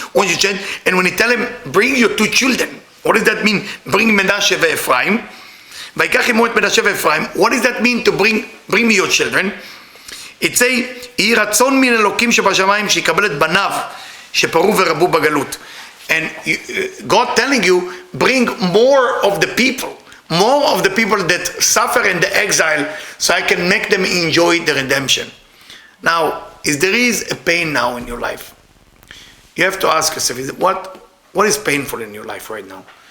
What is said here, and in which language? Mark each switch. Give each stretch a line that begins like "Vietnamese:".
English: And when he tell him, bring your two children, what does that mean? Bring Menashe and Ephraim. What does that mean to bring me your children? It say,
Hebrew: יהי רצון מן אלוקים שבשמיים שיקבל את בניו שפרו ורבו בגלות.
English: And God telling you, bring more of the people that suffer in the exile, so I can make them enjoy the redemption. Now, if there is a pain now in your life, you have to ask yourself, what is painful in your life right now?